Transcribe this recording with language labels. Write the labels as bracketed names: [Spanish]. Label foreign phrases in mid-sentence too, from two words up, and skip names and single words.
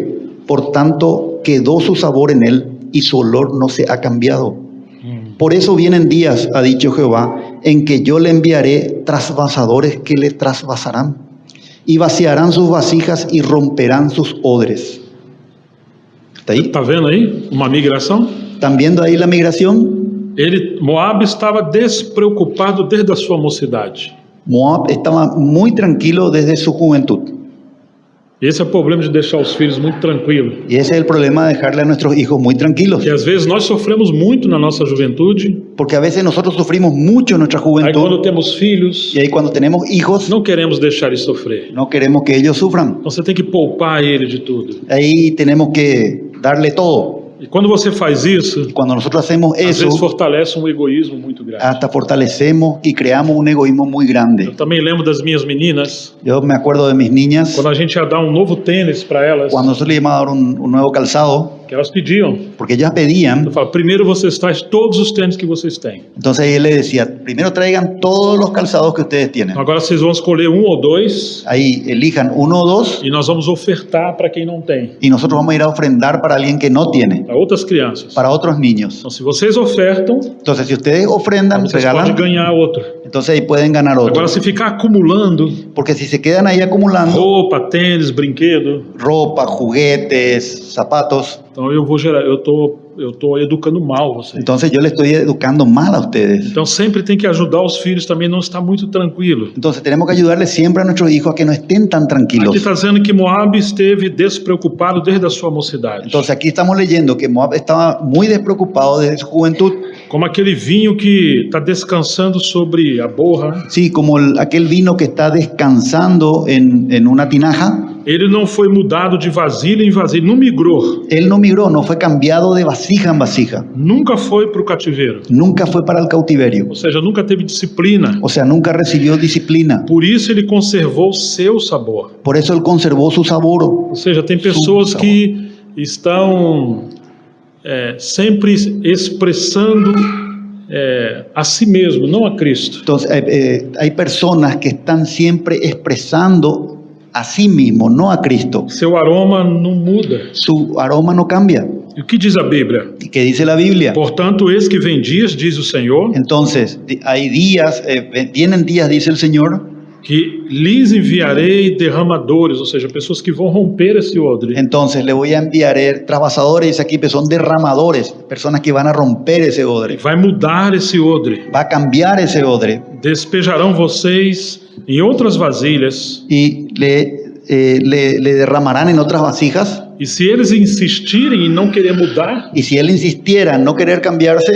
[Spanish] Por tanto, quedó su sabor en él, y su olor no se ha cambiado. Por eso vienen días, ha dicho Jehová, en que yo le enviaré trasvasadores que le trasvasarán, y vaciarán sus vasijas y romperán sus odres. ¿Está ahí? [Portuguese] Tá vendo aí? Uma migração? [Spanish] ¿Están viendo ahí la migración? [Portuguese] Moab estava despreocupado desde a sua mocidade. [Spanish] Moab estaba muy tranquilo desde su juventud. [Portuguese] Esse é o problema de deixar os filhos muito tranquilos. [Spanish] Y ese es el problema de dejarle a nuestros hijos muy tranquilos. [Portuguese] Que às vezes nós sofremos muito na nossa juventude. [Spanish] Porque a veces nosotros sufrimos mucho en nuestra [Portuguese] Aí quando [Spanish] juventud. [Portuguese] temos filhos, [Spanish] Y ahí cuando tenemos hijos, [Portuguese] não queremos deixar eles sofrer. [Spanish] no queremos que ellos sufran. [Portuguese] Então você tem que poupar ele de tudo. [Spanish] Ahí tenemos que darle todo. [Portuguese] E quando você faz isso, [Spanish] Y cuando nosotros hacemos [Portuguese] às vezes [Spanish] eso, [Portuguese] fortalece um egoísmo muito grande. [Spanish] hasta fortalecemos y creamos un egoísmo muy [Portuguese] Eu [Spanish] grande. [Portuguese] também lembro das minhas meninas, [Spanish] Yo me acuerdo de mis niñas, [Portuguese] quando a gente ia dar um novo tênis para elas, [Spanish] cuando nosotros le íbamos a dar un nuevo calzado, [Portuguese] Que elas pediam. [Spanish] porque ellas pedían. [Portuguese] Eu falo, primeiro vocês trazem todos os tênis que vocês têm. [Spanish] Entonces él le decía, primero traigan todos los calzados que ustedes tienen. [Portuguese] Então agora vocês vão escolher um ou dois [Spanish] Ahí elijan uno o dos [Portuguese] e nós vamos ofertar para quem não tem, [Spanish] y nosotros vamos a ir a ofrendar para alguien que no tiene, [Portuguese] para outras crianças. [Spanish] para otros niños. [Portuguese] Então se vocês ofertam, [Spanish] Entonces si ustedes ofrendan, [Portuguese] vocês podem [Spanish] regalan, [Portuguese] ganhar outro. [Spanish] entonces ahí pueden ganar otro. [Portuguese] Agora se ficar acumulando [Spanish] Porque si se quedan ahí acumulando [Portuguese] roupa, tênis, brinquedo, [Spanish] ropa, juguetes, zapatos, [Portuguese] então eu tô educando mal vocês. [Spanish] entonces yo le estoy educando mal a ustedes. [Portuguese] Então sempre tem que ajudar os filhos também não estar muito tranquilo. [Spanish] Entonces tenemos que ayudarle siempre a nuestros hijos a que no estén tan tranquilos. [Portuguese] Aqui está dizendo que Moab esteve despreocupado desde a sua mocidade. [Spanish] Entonces aquí estamos leyendo que Moab estaba muy despreocupado desde su juventud. [Portuguese] Como aquele vinho que está descansando sobre a borra. [Spanish] Sí, como aquel vino que está descansando en una tinaja. [Portuguese] Ele não foi mudado de vasilha em vasilha, não migrou. [Spanish] Él no migró, no fue cambiado de vasija en vasija. [Portuguese] Nunca foi para o cativeiro. [Spanish] Nunca fue para el cautiverio. [Portuguese] Ou seja, nunca teve disciplina. [Spanish] O sea, nunca recibió disciplina. [Portuguese] Por isso ele conservou o seu sabor. [Spanish] Por eso él conservó su sabor. [Portuguese] Ou seja, tem pessoas que estão sempre expressando a si mesmo, não a Cristo. [Spanish] Entonces, hay personas que están siempre expresando a sí mismo, no a Cristo. [Portuguese] Seu aroma não muda. [Spanish] Su aroma no cambia. [Portuguese] E o que diz a Bíblia? [Spanish] ¿Y qué dice la Biblia? [Portuguese] Portanto, eis que vem dias, diz o Senhor, [Spanish] Entonces, hay días, vienen días, dice el Señor, [Portuguese] que lhes enviarei derramadores, ou seja, pessoas que vão romper esse odre. [Spanish] entonces le voy a enviar trasvasadores, dice aquí, que son derramadores, personas que van a romper ese odre. [Portuguese] Vai mudar esse odre. [Spanish] Va a cambiar ese odre [Portuguese] Despejarão vocês em outras vasilhas. [Spanish] y le derramarán en otras vasijas. [Portuguese] E se eles insistirem em não querer mudar, [Spanish] Y si él insistiera en no querer cambiarse,